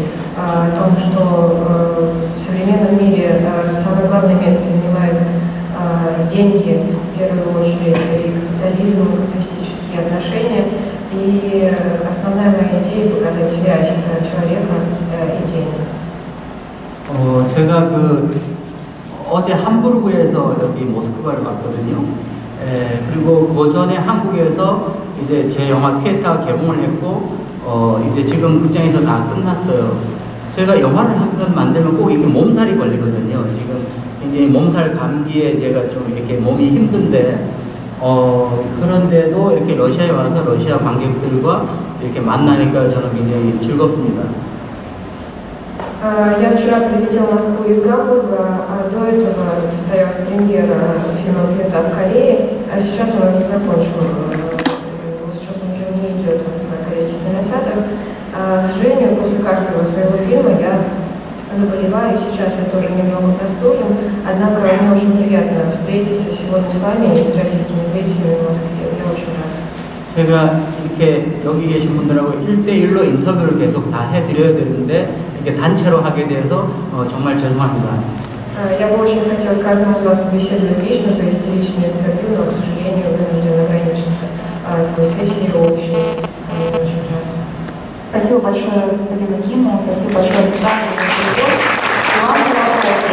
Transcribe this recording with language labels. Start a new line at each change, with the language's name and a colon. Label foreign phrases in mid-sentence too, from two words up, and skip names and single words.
Russian: О том, что в современном мире самое главное место занимают деньги, в первую очередь, и капитализм, и капиталистические отношения. И основная моя идея — показать связь человека и денег.
Korean: 제가 어제 함부르크에서 여기 모스크바를 갔거든요. 그리고 그 전에 한국에서 이제 제 영화 피에타 개봉을 했고 이제 지금 극장에서 다 끝났어요. 제가 영화를 한 편 만들면 꼭 이렇게 몸살이 걸리거든요. 지금 굉장히 몸살 감기에 제가 좀 이렇게 몸이 힘든데, 그런데도 이렇게 러시아에 와서 러시아 관객들과 이렇게 만나니까 저는 굉장히 즐겁습니다.
Russian: Я вчера прилетела в Москву из Гамбурга, а до этого состоялась премьера фильма «Пьета» в Корее, а сейчас мы уже закончим, сейчас он уже не идет на корейских кинотеатрах. К сожалению, после каждого своего фильма я заболеваю, сейчас я тоже немного простужен, однако мне очень приятно встретиться сегодня с вами и с российскими зрителями в Москве, я очень рада.
Korean: 제가 이렇게 여기 계신 분들하고 1대1로 인터뷰를 계속 다 해드려야 되는데 이렇게 단체로 하게 돼서 정말 죄송합니다.
Russian: Я бы очень хотела с каждым из вас побеседовать лично, провести личное интервью, но, к сожалению, вынуждена ограничиться такой сессией общей. Очень рада. Спасибо большое господину Киму, спасибо большое Александру за перевод. Вам за вопросы.